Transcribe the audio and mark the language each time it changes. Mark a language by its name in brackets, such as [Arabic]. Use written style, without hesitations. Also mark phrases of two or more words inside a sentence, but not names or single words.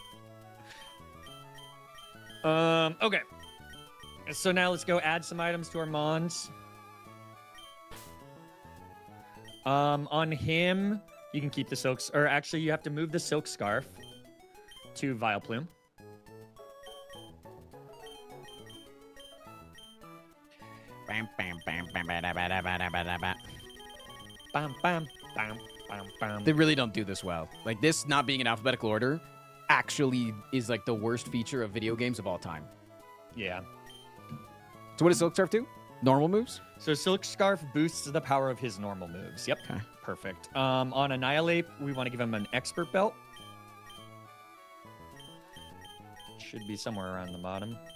[English] Okay. So now let's go add some items to our Mons. On him, you can keep the silks, or actually you have to move the silk scarf to Vileplume. Bam, bam, bam, bam, bam, bam, bam, bam, bam, bam. Bam, bam, bam, bam, bam. They really don't do this well. Like, this not being in alphabetical order actually is like the worst feature of video games of all time. Yeah. So what does Silk Scarf do? Normal moves? So Silk Scarf boosts the power of his normal moves. Yep. Okay. Perfect. On Annihilate, we want to give him an Expert Belt. Should be somewhere around the bottom.